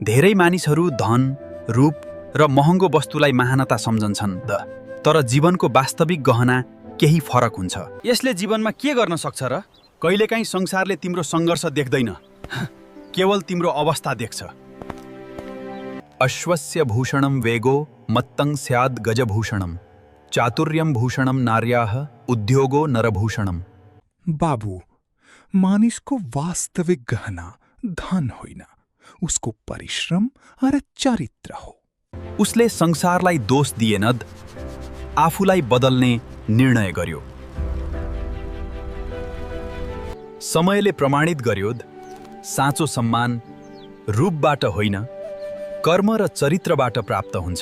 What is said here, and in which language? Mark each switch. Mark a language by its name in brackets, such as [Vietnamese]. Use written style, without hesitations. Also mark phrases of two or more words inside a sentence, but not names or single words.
[Nepali] धेरै मानिसहरू धन, रूप र महँगो वस्तुलाई महानता सम्झन्छन् तर जीवनको वास्तविक गहना केही फरक हुन्छ। यसले जीवनमा के गर्न सक्छ र? कहिलेकाहीँ संसारले तिम्रो सङ्घर्ष देख्दैन, केवल तिम्रो अवस्था देख्छ। [Sanskrit] अश्वस्य भूषणं वेगो मत्तं स्याद् गजभूषणम् चातुर्यं भूषणं नार्याः उद्योगो नरभूषणम्। [Nepali] बाबु, मानिसको वास्तविक गहना धन होइन, उसको परिश्रम र चरित्र हो। उसले संसारलाई दोष दिएन, आफूलाई बदल्ने निर्णय गर्यो। समयले प्रमाणित गर्यो साँचो सम्मान रूपबाट होइन, कर्म र चरित्रबाट प्राप्त हुन्छ।